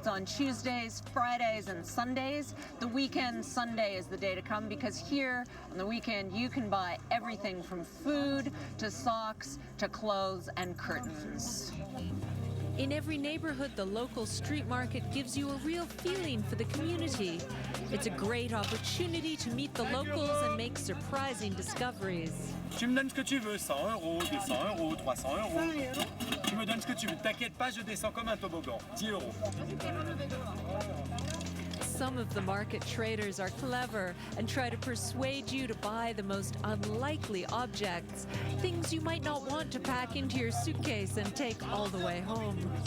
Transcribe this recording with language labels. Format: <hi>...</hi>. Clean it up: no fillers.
<en>It's on Tuesdays, Fridays, and Sundays. The weekend, Sunday is the day to come because here on the weekend you can buy everything from food to socks to clothes and curtains. In every neighborhood, the local street market gives you a real feeling for the community. It's a great opportunity to meet the locals and make surprising discoveries.</en> <fr>Tu me donnes ce que tu veux, 100 euros, 200 euros, 300 euros. Tu me donnes ce que tu veux. T'inquiète pas, je descends comme un toboggan. 10 euros.</fr> <en>some of the market traders are clever and try to persuade you to buy the most unlikely objects, things you might not want to pack into your suitcase and take all the way home.</en>